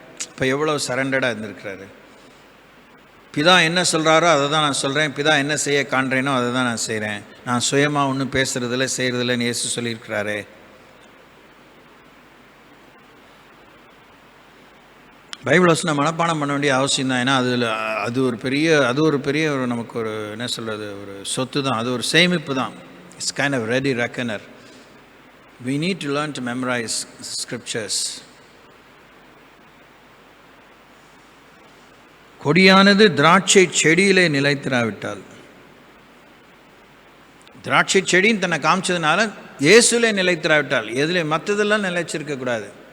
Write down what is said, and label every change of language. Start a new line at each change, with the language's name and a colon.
Tamil: இப்போ எவ்வளோ சரண்டடாக இருந்திருக்கிறாரு. பிதா என்ன சொல்கிறாரோ அதை தான் நான் சொல்கிறேன், பிதா என்ன செய்ய காண்றேனோ அதை தான் நான் செய்கிறேன், நான் சுயமாக ஒன்றும் பேசுகிறதில்ல செய்கிறதில்லன்னு இயேசு சொல்லியிருக்கிறாரே. பைபிள் வசனம் மனப்பாடம் பண்ண வேண்டிய அவசியம் தான். ஏன்னா அது ஒரு பெரிய ஒரு நமக்கு ஒரு என்ன சொல்கிறது, ஒரு சொத்து தான், அது ஒரு சேமிப்பு தான்.
English: It's kind of ready reckoner. we need to learn to memorize scriptures.
Tamil: கொடியானது திராட்சை செடியிலே நிலைத்திராவிட்டால், திராட்சை செடின்னு தன்னை காமிச்சதுனால இயேசுலே நிலைத்திராவிட்டால், எதில் மற்றதெல்லாம் நிலைச்சிருக்கக்கூடாது.